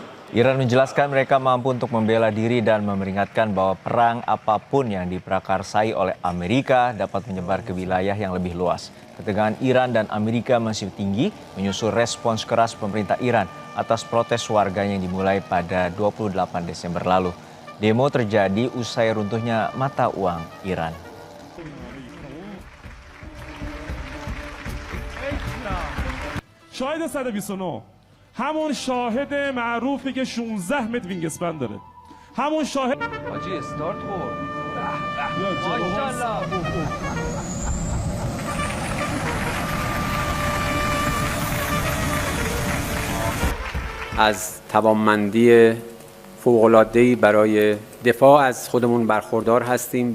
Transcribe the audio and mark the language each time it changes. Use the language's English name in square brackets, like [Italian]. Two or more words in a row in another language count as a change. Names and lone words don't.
[Indonesian] Iran menjelaskan mereka mampu untuk membela diri dan memperingatkan bahwa perang apapun yang diprakarsai oleh Amerika dapat menyebar ke wilayah yang lebih luas. Ketegangan Iran dan Amerika masih tinggi menyusul respons keras pemerintah Iran atas protes warganya yang dimulai pada 28 Desember lalu. Demo terjadi usai runtuhnya mata uang Iran. [Persian] شاهد 129 همون شاهد معروفی که 16 متر وینگسپن داره همون شاهد حاجی استارت خورد از توانمندی فوق‌العاده‌ای برای دفاع از خودمون برخوردار هستیم.